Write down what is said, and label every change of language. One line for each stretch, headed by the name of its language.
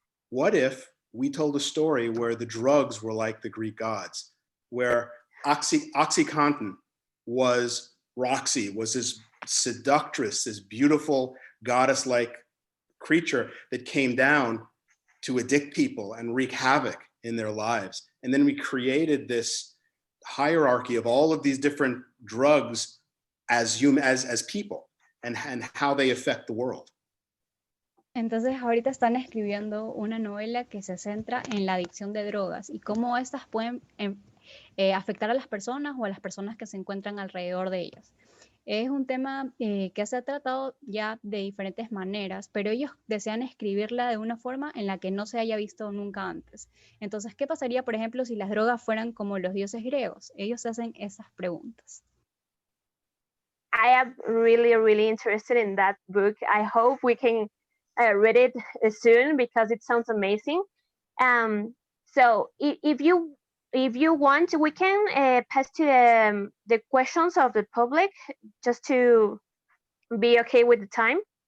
English: What if we told a story where the drugs were like the Greek gods, where OxyContin was Roxy, was this seductress, this beautiful goddess-like creature that came down to addict people and wreak havoc in their lives. And then we created this hierarchy of all of these different drugs as people and how they affect the world.
Spanish: Entonces, ahorita están escribiendo una novela que se centra en la adicción de drogas y cómo estas pueden afectar a las personas o a las personas que se encuentran alrededor de ellas. Es un tema que se ha tratado ya de diferentes maneras, pero ellos desean escribirla de una forma en la que no se haya visto nunca antes. Entonces, ¿qué pasaría, por ejemplo, si las drogas fueran como los dioses griegos? Ellos hacen esas preguntas.
English: I am really, really interested in that book. I hope we can read it soon because it sounds amazing. So if you want, we can pass to the questions of the public just to be okay with the time.